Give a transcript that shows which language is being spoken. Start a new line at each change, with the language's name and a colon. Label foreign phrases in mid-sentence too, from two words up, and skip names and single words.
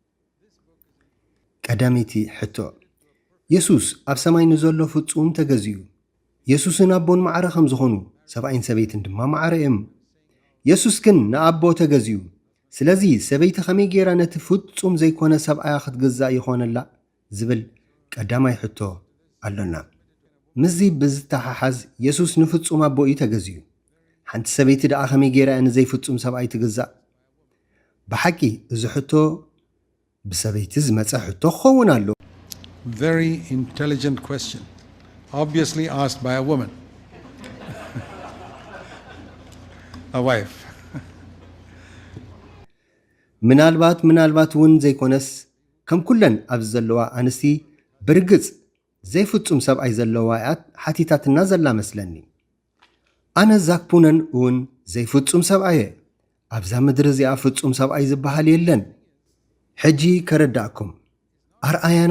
Tigrinya: ቀዳመይቲ ሕቶ ኢየሱስ ኣብ ሰማይ ንዘሎ ፍጹም ተገዚኡ። ኢየሱስን ኣቦን ማዕረ ከም ዝኾኑ ሰብኣይን ሰበይትን ድማ ማዕረ እዮም። ኢየሱስ ግን ንኣቦ ተገዚኡ። ስለዚ ሰበይቲ ከመይ ጌራ ነቲ ፍጹም ዘይኮነ ሰብኣያ ክትገዛእ ይኾነላ ዝብል ቀዳማይ ሕቶ ኣሎና። ምዚ ብዝተሓሓዝ ኢየሱስ ንፍጹም ኣቦ እዩ ተገዚኡ። ሓንቲ ሰበይቲ ደኣ ከመይ ጌራ ንዘይፍጹም ሰብኣይ ትግዛእ? ብሓቂ እዚ ሕቶ ብሰበይቲ ዝመፀ ሕቶ ክኸውን ኣሎ።
English: Very intelligent question, obviously asked by a woman, a wife.
Tigrinya: ምናልባት እውን ዘይኮነስ ከም ኩለን ኣብዚ ዘለዋ ኣንስቲ ብርግጽ ዘይፍጹም ሰብኣይ ዘለዋ ሓቲታትና ዘላ መስለኒ። ኣነ ዛክፑነን እውን ዘይፍጹም ሰብኣየ። ኣብዛ ምድሪ እዚኣ ፍጹም ሰብኣይ ዝበሃል የለን። ሕጂ ከረዳእኩም ኣርኣያና